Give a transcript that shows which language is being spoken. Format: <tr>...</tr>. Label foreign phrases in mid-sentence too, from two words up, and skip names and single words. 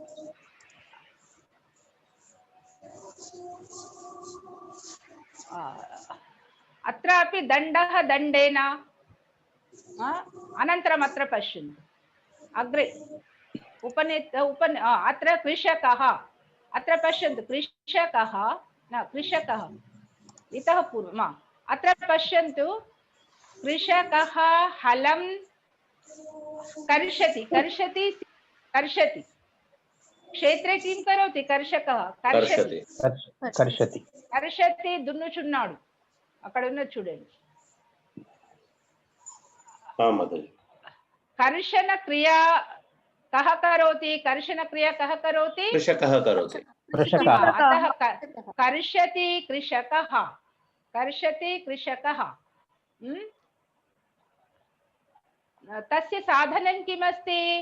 <sa>अत्रापि दण्डः दण्डेन अनन्तरम् अत्र पश्यन्तु अग्रे अत्र कृषकः अत्र पश्यन्तु कृषकः इतः पूर्वम् अत्र पश्यन्तु कृषकः हलं कर्षति क्षेत्रे किं करोति कर्षकः कर्षति</sa> <te>దున్నుచున్నాడు అక్కడ ఉన్న చూడండి</te> <sa>कर्षण क्रिया कः करोति अतः कर्षति कृषकः तस्य साधनं किमस्ति</sa>